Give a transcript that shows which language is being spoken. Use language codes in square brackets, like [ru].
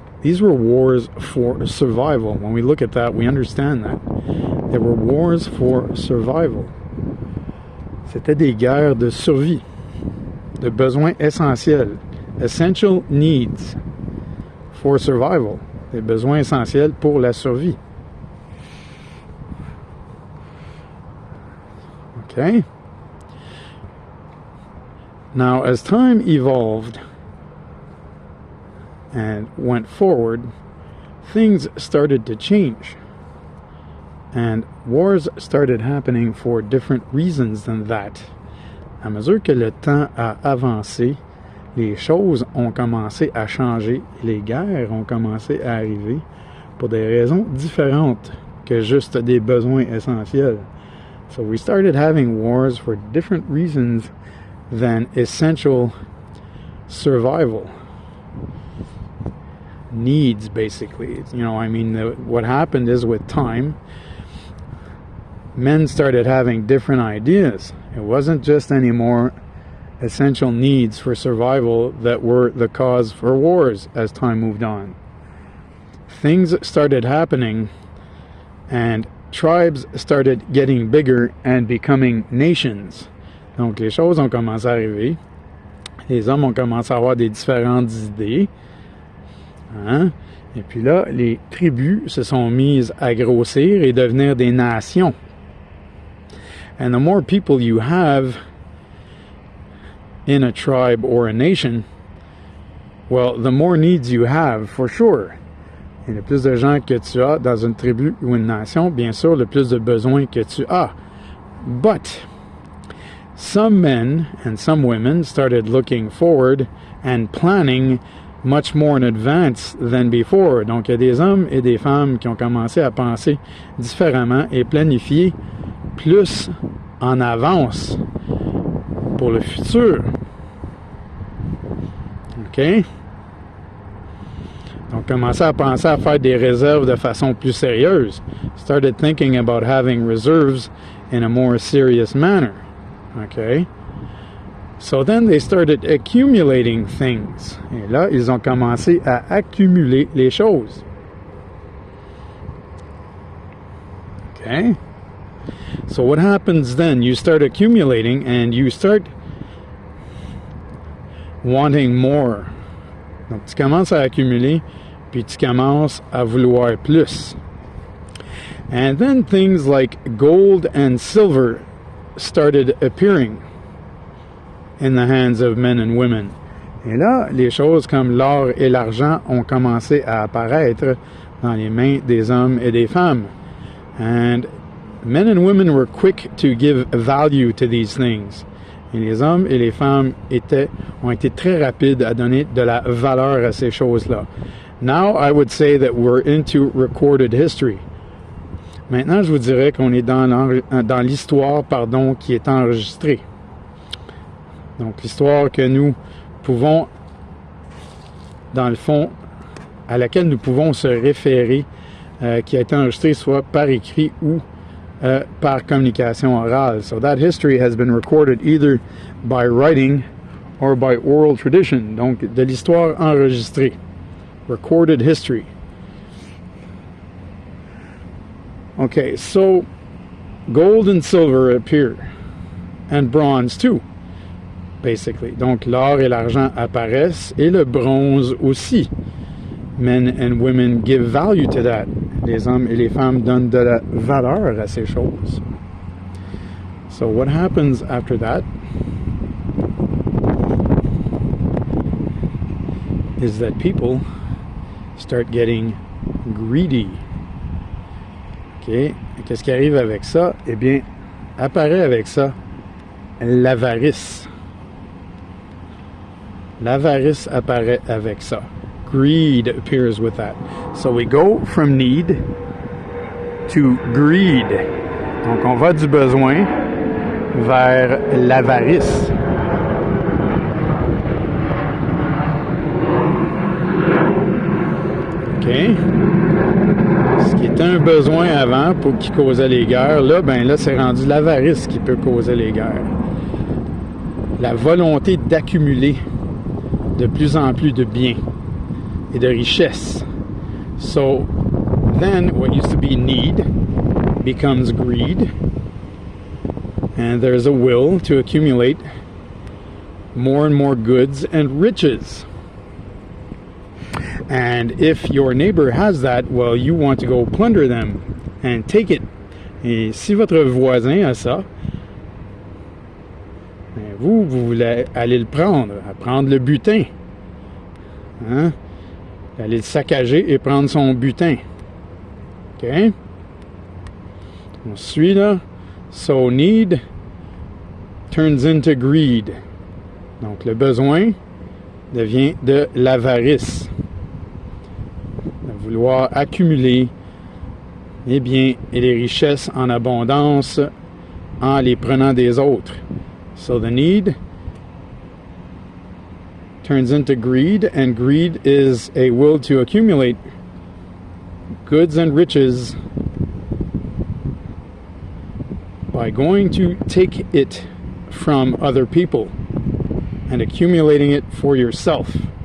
[en] These were wars for survival. When we look at that, we understand that. They were wars for survival. [fr] C'était des guerres de survie, de besoins essentiels. [en] Essential needs for survival. [fr] Des besoins essentiels pour la survie. [en] Okay? Now, as time evolved and went forward, things started to change. And wars started happening for different reasons than that. [fr] À mesure que le temps a avancé, les choses ont commencé à changer, les guerres ont commencé à arriver pour des raisons différentes que juste des besoins essentiels. [en] So we started having wars for different reasons than essential survival needs, basically. You know, I mean, what happened is with time, men started having different ideas. It wasn't just anymore essential needs for survival that were the cause for wars as time moved on. Things started happening and tribes started getting bigger and becoming nations. [fr] Donc les choses ont commencé à arriver. Les hommes ont commencé à avoir des différentes idées. Hein? Et puis là, les tribus se sont mises à grossir et devenir des nations. [en] And the more people you have in a tribe or a nation, well, the more needs you have, for sure. [fr] Et le plus de gens que tu as dans une tribu ou une nation, bien sûr, le plus de besoins que tu as. [en] But some men and some women started looking forward and planning much more in advance than before. [fr] Donc, il y a des hommes et des femmes qui ont commencé à penser différemment et planifier plus en avance pour le futur. OK? Donc, commencer à penser à faire des réserves de façon plus sérieuse. [en] Started thinking about having reserves in a more serious manner. Okay? So then they started accumulating things. [fr] Et là, ils ont commencé à accumuler les choses. [en] Okay? So what happens then? You start accumulating and you start wanting more. [fr] Donc, tu commences à accumuler, puis tu commences à vouloir plus. [en] And then things like gold and silver started appearing in the hands of men and women. [fr] Et là, les choses comme l'or et l'argent ont commencé à apparaître dans les mains des hommes et des femmes. [en] And men and women were quick to give value to these things. [fr] Et les hommes et les femmes ont été très rapides à donner de la valeur à ces choses-là. [en] Now, I would say that we're into recorded history. [fr] Maintenant, je vous dirais qu'on est dans l'histoire, qui est enregistrée. Donc, l'histoire que nous pouvons, dans le fond, à laquelle nous pouvons se référer, qui a été enregistrée soit par écrit ou par communication orale. [en] So that history has been recorded either by writing or by oral tradition. [fr] Donc, de l'histoire enregistrée. [en] Recorded history. Okay, so gold and silver appear, and bronze too, basically. [fr] Donc, l'or et l'argent apparaissent, et le bronze aussi. [en] Men and women give value to that. [fr] Les hommes et les femmes donnent de la valeur à ces choses. [en] So what happens after that is that people start getting greedy. OK? [fr] Qu'est-ce qui arrive avec ça? Eh bien, apparaît avec ça l'avarice. L'avarice apparaît avec ça. [en] Greed appears with that. So we go from need to greed. [fr] Donc, on va du besoin vers l'avarice. OK? Ce qui était un besoin avant qui causait les guerres, là, c'est rendu l'avarice qui peut causer les guerres. La volonté d'accumuler de plus en plus de biens et de richesses. [en] So, then what used to be need becomes greed, and there's a will to accumulate more and more goods and riches. And if your neighbor has that, well, you want to go plunder them and take it. [fr] Et si votre voisin a ça, vous voulez aller le prendre le butin. Hein? Aller le saccager et prendre son butin. OK? On suit là. [en] So need turns into greed. [fr] Donc le besoin devient de l'avarice. De vouloir accumuler les biens et les richesses en abondance en les prenant des autres. [en] So the need turns into greed, and greed is a will to accumulate goods and riches by going to take it from other people and accumulating it for yourself.